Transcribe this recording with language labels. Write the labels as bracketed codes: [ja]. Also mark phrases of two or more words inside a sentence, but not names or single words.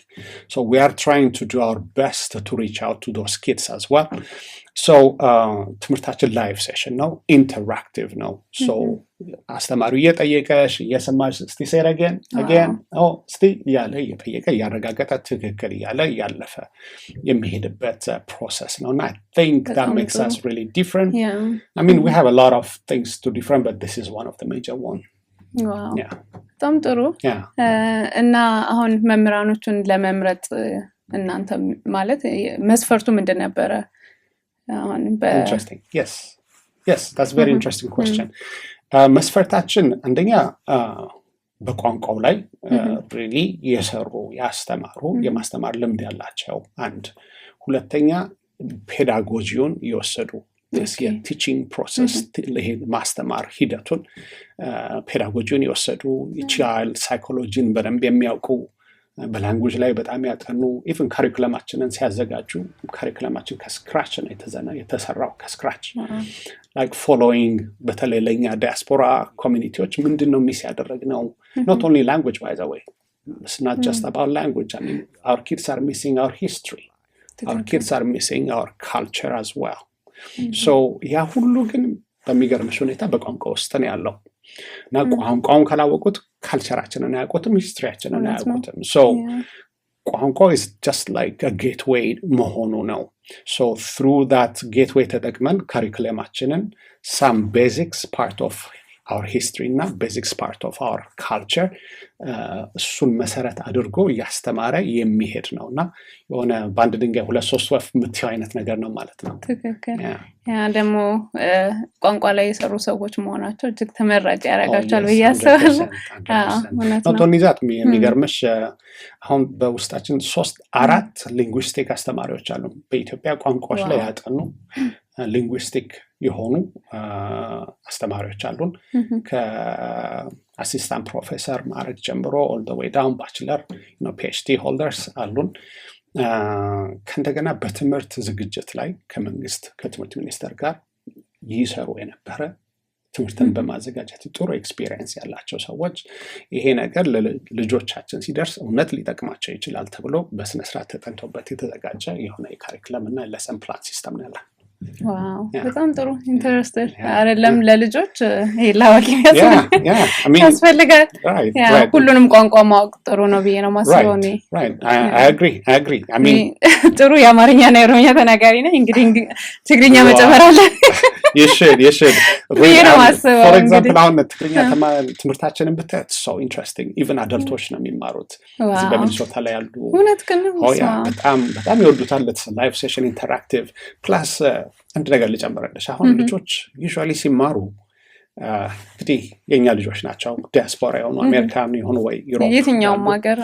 [en] So we are trying to do our best to reach out to those kids as well. [am] So ትምህርታችን [en] live session [am] ነው፣ ኢንተራክቲቭ ነው። So አስተማሪው እየጠየቀሽ እየሰማሽ እስቲ [en] say it again [am] እስቲ እያለ እየጠየቀ እያረጋገጠ ትክክል እያለ እያለፈ የሚሄድበት ፕሮሰስ ነው እና [en] I think that makes us really different. I mean, we have a lot of things to different, but this is one of the major one. [am] ዋው በጣም ጥሩ። እና አሁን መምህራኖቹን ለመምረጥ እናንተ ማለት መስፈርቱ ምንድን ነበረ? [en] Interesting. Yes, that's very interesting question. [am] መስፈርታችን አንደኛ በቋንቋው ላይ really የሰሩ ያስተማሩ የማስተማር ልምድ ያላቸው አንድ፣ ሁለተኛ ፔዳጎጂውን የወሰዱ [en] teaching process [am] ይሄ ማስተማር ሂደቱን ፔዳጎጂውን የወሰዱ [en] child psychology [am] በደንብ የሚያውቁ በላንጉጅ ላይ በጣም ያጠኑ ኢቭን ካሪኩለማችንን ሲያዘጋጁ ካሪኩለማችን ከስክራች ነው የተሰራው ከስክራች [en] like following [am] በተለይ ለኛ ዲያስፖራ ኮሚኒቲዎች ምንድነው ሚስ ያደረግነው [en] not only language by the way, it's not just about language. I mean, our kids are missing our history, our kids are missing our culture as well. [am] So ያ ሁሉ ግን በሚገርምሽ ሁኔታ በቋንቋ ውስጥ ነው ያለው እና ቋንቋውን ካላወቁት ካልቸራችንን አያውቁትም፣ ሂስትሪያችንን አያውቁትም። So ቋንቋ [en] is just like a gateway [am] መሆኑ ነው። [en] So through that gateway [am] ተጠቅመን ካሪኩለማችንን [en] some basics part of our history [am] እና [en] basics part of our culture [am] እሱን መሰረት አድርጎ እያስተማረ የሚሄድ ነው እና የሆነ በአንድ ድንጋይ ሁለት ሶስት ወፍ የምትይው አይነት ነገር ነው ማለት ነው። ትክክል። ያ ደግሞ ቋንቋ ላይ የሰሩ ሰዎች መሆናቸው እጅግ ተመራጭ ያደርጋቸዋል ብዬ አስባለሁ። ቶኒዛት የሚገርምሽ አሁን በውስጣችን 3-4 ሊንጉስቲክ አስተማሪዎች አሉ በኢትዮጵያ ቋንቋዎች ላይ ያጠኑ ሊንጉስቲክ የሆኑ አስተማሪዎች አሉን። ከአሲስታንት ፕሮፌሰር ማዕረግ ጀምሮ [en] all the way down bachelor, PhD holders [am] አሉን። ከእንደገና በትምህርት ዝግጅት ላይ ከመንግስት ከትምህርት ሚኒስቴር ጋር ይሰሩ የነበረ ትምህርትን በማዘጋጀት ጥሩ ኤክስፒሪየንስ ያላቸው ሰዎች ይሄ ነገር ለልጆቻችን ሲደርስ እውነት ሊጠቅማቸው ይችላል ተብሎ በስነ ስርዓት ተጠንቶበት የተዘጋጀ የሆነ የካሪኩለም እና [en] lesson plan system [am] ነው ያለው። ዋው በጣም ጥሩ ኢንተረስቲንግ አይደለም ለልጆች ይሄ ላዋቂ ያስፈልጋል። ሁሉንም ቋንቋ ማወቅ ጥሩ ነው ብዬ ነው ማስበው እኔ። [en] I agree. I mean [am] ጥሩ የአማርኛ እና የኦሮምኛ ተናጋሪ ነኝ እንግዲህ ትግርኛ መጨመር አለ። [en] You should for example [am] አሁን ትግርኛ ትምህርታችንን ብታይ [en] so interesting, even adults [am] ነው የሚማሩት እዚህ በሚኒሶታ ላይ ያሉ። እውነት ግን በጣም ይወዱታል። [en] live session interactive plus [am] አንድ ነገር ልጨምርልሽ። አሁን ልጆች ዩዥዋሊ ሲማሩ እንግዲህ የኛ ልጆች ናቸው ዲያስፖራ የሆኑ አሜሪካን የሆኑ ወይ ዩሮፕ የትኛውም ሀገር